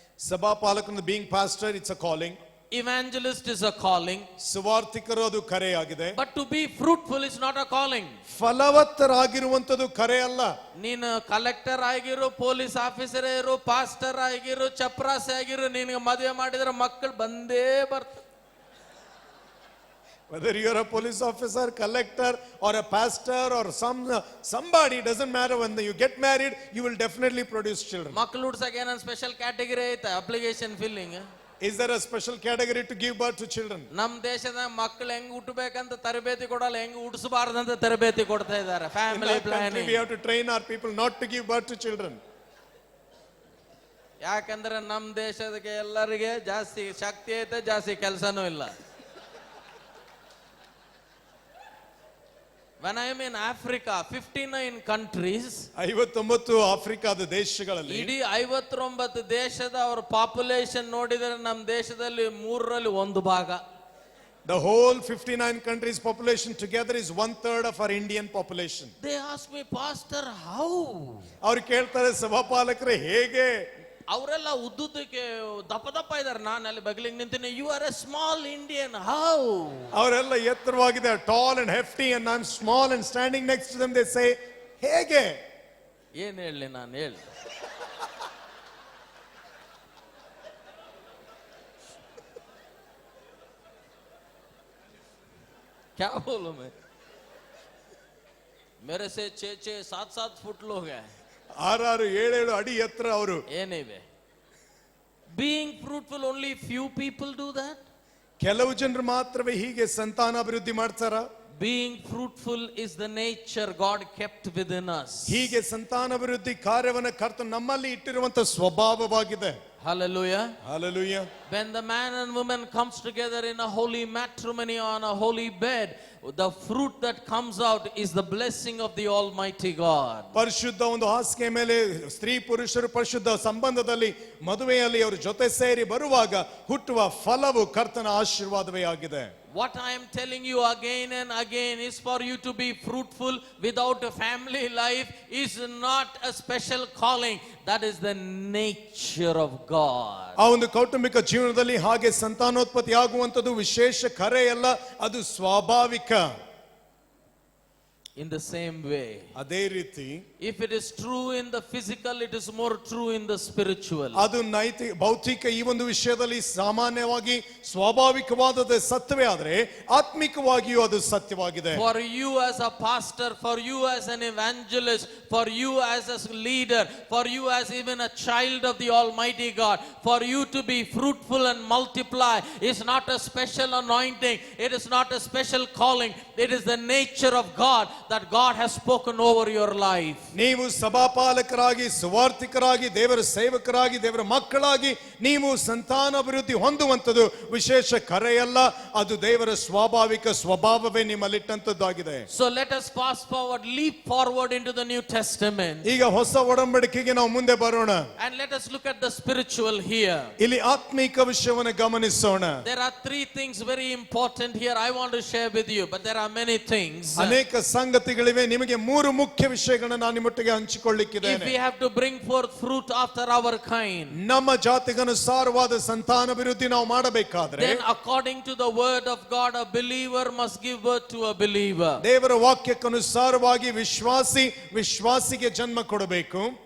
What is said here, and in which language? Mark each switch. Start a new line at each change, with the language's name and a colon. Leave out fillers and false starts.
Kannada: ಸಭಾಪಾಲಕನ
English: being pastor, it's a calling. Evangelist is a calling.
Kannada: ಸುವಾರ್ತಿಕರು ಅದು ಕರೆಯಾಗಿದೆ.
English: But to be fruitful is not a calling.
Kannada: ಫಲವತ್ತರಾಗಿರುವಂತದ್ದು ಕರೆ ಅಲ್ಲ. ನೀನು collector ಆಗಿರು, police officer ಇರು, pastor ಆಗಿರು, ಚಪ್ರಾಸಿ ಆಗಿರು, ನಿನಗೆ ಮದುವೆ ಮಾಡಿದ್ರೆ ಮಕ್ಕಳು ಬಂದೇ ಬರ್ತಾರೆ.
English: Whether you're a police officer, collector, or a pastor, or somebody, doesn't matter. When you get married, you will definitely produce children.
Kannada: ಮಕ್ಕಳು ಹುಡ್ಸಕ್ಕೆ ಏನೋ ಸ್ಪೆಷಲ್ ಕ್ಯಾಟಗರಿ ಐತೆ?
English: Application filling. Is there a special category to give birth to children?
Kannada: ನಮ್ಮ ದೇಶದ ಮಕ್ಕಳು ಹೆಂಗ್ ಹುಟ್ಟಬೇಕಂತ ತರಬೇತಿ ಕೊಡಲ್ಲ, ಹೆಂಗ್ ಹುಟ್ಟಿಸಬಾರ್ದಂತ ತರಬೇತಿ ಕೊಡ್ತಾ ಇದ್ದಾರೆ.
English: Family planning. We have to train our people not to give birth to children.
Kannada: ಯಾಕಂದ್ರೆ ನಮ್ಮ ದೇಶದಕ್ಕೆ ಎಲ್ಲರಿಗೆ ಜಾಸ್ತಿ ಶಕ್ತಿ ಐತೆ, ಜಾಸ್ತಿ ಕೆಲಸನೂ ಇಲ್ಲ.
English: When I am in Africa, 59 countries,
Kannada: 59 ಆಫ್ರಿಕಾದ ದೇಶಗಳಲ್ಲಿ, ಇಡೀ 59 ದೇಶದ ಅವರ ಪಾಪ್ಯುಲೇಷನ್ ನೋಡಿದರೆ ನಮ್ಮ ದೇಶದಲ್ಲಿ 3ರಲ್ಲಿ 1 ಭಾಗ.
English: The whole 59 countries population together is 1/3 of our Indian population. They ask me, Pastor, how?
Kannada: ಅವರು ಕೇಳ್ತಾರೆ, ಸಭಾಪಾಲಕರೇ ಹೇಗೆ? ಅವರೆಲ್ಲ ಉದ್ದುದಕ್ಕೆ ದಪ್ಪ ಇದ್ದಾರೆ, ನಾನು ಅಲ್ಲಿ ಬಗ್ಲಿಗೆ ನಿಂತೀನಿ.
English: You are a small Indian, how?
Kannada: ಅವರೆಲ್ಲ ಎತ್ತರವಾಗಿದೆ,
English: tall and hefty, and I'm small and standing next to them. They say,
Kannada: ಹೇಗೆ? ಏನ್ ಹೇಳಿ ನಾನು? ಹೇಳಿ.
Hindi: क्या बोलूं मैं? मेरे से 6-6, 7-7 फुट लोग हैं.
Kannada: 6-7 ಅಡಿ ಎತ್ತರ ಅವರು. ಏನಿವೆ?
English: Being fruitful, only few people do that.
Kannada: ಕೆಲವು ಜನರು ಮಾತ್ರವೇ ಹೀಗೆ ಸಂತಾನಾಭಿವೃದ್ಧಿ ಮಾಡ್ತಾರ?
English: Being fruitful is the nature God kept within us.
Kannada: ಹೀಗೆ ಸಂತಾನಾಭಿವೃದ್ಧಿ ಕಾರ್ಯವನ್ನು ಕರ್ತನು ನಮ್ಮಲ್ಲಿ ಇಟ್ಟಿರುವಂತ ಸ್ವಭಾವವಾಗಿದೆ.
English: Hallelujah. Hallelujah. When the man and woman comes together in a holy matrimony on a holy bed, the fruit that comes out is the blessing of the Almighty God.
Kannada: ಪರಿಶುದ್ಧ ಒಂದು ಹಾಸಿಗೆ ಮೇಲೆ ಸ್ತ್ರೀ ಪುರುಷರು ಪರಿಶುದ್ಧ ಸಂಬಂಧದಲ್ಲಿ ಮದುವೆಯಲ್ಲಿ ಅವರು ಜೊತೆ ಸೇರಿ ಬರುವಾಗ ಹುಟ್ಟುವ ಫಲವು ಕರ್ತನ ಆಶೀರ್ವಾದವೇ ಆಗಿದೆ.
English: What I am telling you again and again is for you to be fruitful without a family life is not a special calling. That is the nature of God.
Kannada: ಆ ಒಂದು ಕೌಟುಂಬಿಕ ಜೀವನದಲ್ಲಿ ಹಾಗೆ ಸಂತಾನೋತ್ಪತ್ತಿ ಆಗುವಂತದ್ದು ವಿಶೇಷ ಕರೆಯಲ್ಲ, ಅದು ಸ್ವಾಭಾವಿಕ.
English: In the same way,
Kannada: ಅದೇ ರೀತಿ,
English: if it is true in the physical, it is more true in the spiritual.
Kannada: ಅದು ಭೌತಿಕ ಈ ಒಂದು ವಿಷಯದಲ್ಲಿ ಸಾಮಾನ್ಯವಾಗಿ ಸ್ವಾಭಾವಿಕವಾದ ಸತ್ಯವೇ ಆದರೆ ಆತ್ಮಿಕವಾಗಿಯೂ ಅದು ಸತ್ಯವಾಗಿದೆ.
English: For you as a pastor, for you as an evangelist, for you as a leader, for you as even a child of the Almighty God, for you to be fruitful and multiply is not a special anointing, it is not a special calling, it is the nature of God that God has spoken over your life.
Kannada: ನೀವು ಸಭಾಪಾಲಕರಾಗಿ, ಸುವಾರ್ಥಿಕರಾಗಿ, ದೇವರ ಸೇವಕರಾಗಿ, ದೇವರ ಮಕ್ಕಳಾಗಿ ನೀವು ಸಂತಾನಾಭಿವೃದ್ಧಿ ಹೊಂದುವಂಥದ್ದು ವಿಶೇಷ ಕರೆಯಲ್ಲ, ಅದು ದೇವರ ಸ್ವಾಭಾವಿಕ ಸ್ವಭಾವವೇ ನಿಮ್ಮಲ್ಲಿಟ್ಟಂತದ್ದಾಗಿದೆ.
English: So let us fast forward, leap forward into the New Testament.
Kannada: ಈಗ ಹೊಸ ಒಡಂಬಡಿಕೆಗೆ ನಾವು ಮುಂದೆ ಬರೋಣ.
English: And let us look at the spiritual here.
Kannada: ಇಲ್ಲಿ ಆತ್ಮಿಕ ವಿಷಯವನ್ನು ಗಮನಿಸೋಣ.
English: There are three things very important here I want to share with you, but there are many things.
Kannada: ಅನೇಕ ಸಂಗತಿಗಳಿವೆ, ನಿಮಗೆ ಮೂರು ಮುಖ್ಯ ವಿಷಯಗಳನ್ನು ನಾನು ನಿಮ್ಮೊಟ್ಟಿಗೆ
English: If
Kannada: ಹಂಚಿಕೊಳ್ಳಿಕ್ಕಿದ್ದೇನೆ.
English: we have to bring forth fruit after our kind,
Kannada: ನಮ್ಮ ಜಾತಿಗನುಸಾರವಾದ ಸಂತಾನಾಭಿವೃದ್ಧಿ ನಾವು ಮಾಡಬೇಕಾದ್ರೆ
English: then according to the word of God, a believer must give birth to a believer.
Kannada: ದೇವರ ವಾಕ್ಯಕ್ಕನುಸಾರವಾಗಿ ವಿಶ್ವಾಸಿಗೆ ಜನ್ಮ ಕೊಡಬೇಕು.